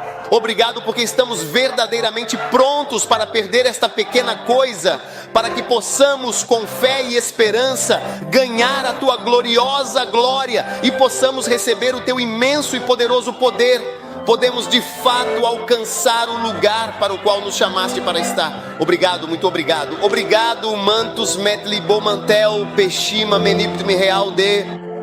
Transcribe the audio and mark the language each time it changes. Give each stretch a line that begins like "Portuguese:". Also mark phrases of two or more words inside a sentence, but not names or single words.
Portuguese: Obrigado porque estamos verdadeiramente prontos para perder esta pequena coisa, para que possamos com fé e esperança ganhar a Tua gloriosa glória e possamos receber o Teu imenso e poderoso poder. Podemos de fato alcançar o lugar para o qual nos chamaste para estar. Obrigado, muito obrigado. Obrigado, mantus metli bomantel peshima meniptme real de...